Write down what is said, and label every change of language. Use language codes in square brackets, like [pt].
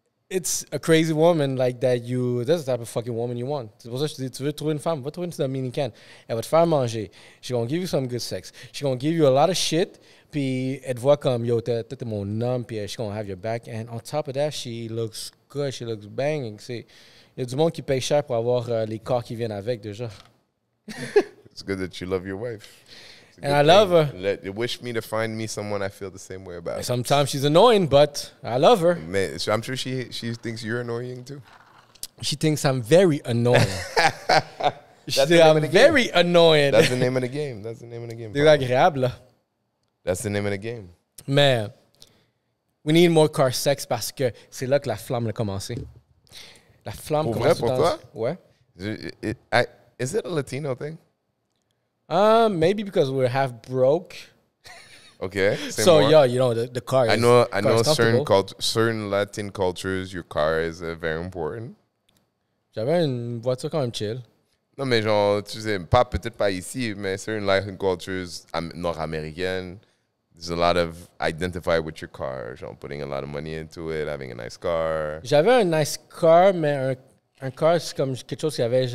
[en] It's a crazy woman like that. That's the type of fucking woman you want. [fr] C'est pour ça que je te dis, tu veux trouver une femme, va trouver une dominicaine. Elle va te faire manger. [en] She's gonna give you some good sex. She's gonna give you a lot of shit. [fr] Puis elle te voit comme, yo, t'es mon homme, puis [en] she's gonna have your back. And on top of that, she looks good, she looks banging. [fr] Il y a du monde qui paye cher pour avoir les corps qui viennent avec, déjà. [en] It's good that you love your wife. And I love her. Wish me to find me someone I feel the same way about. Sometimes she's annoying, but I love her. Man, so I'm sure she thinks you're annoying too. She thinks I'm very annoying. I'm very annoying. That's the name of the game. That's the name of the game. [fr] Désagréable, là. [en] That's the name of the game. [fr] Mais [en] we need more car sex [fr] parce que c'est là que la flamme a commencé. La flamme pour commence. Vrai, pour toi? Ouais. [en] Is it a Latino thing? Maybe because we're half broke. Okay. So more. Yeah, you know the car. I know certain Latin cultures, your car is very important. [fr] J'avais une voiture quand même chill. Non mais genre tu sais peut-être pas ici, mais [en] certain Latin cultures nord-américaines, there's a lot of identify with your car, genre putting a lot of money into it, having a nice car. [fr] J'avais un [en] nice car, [fr] mais un car c'est comme quelque chose qu'il y avait.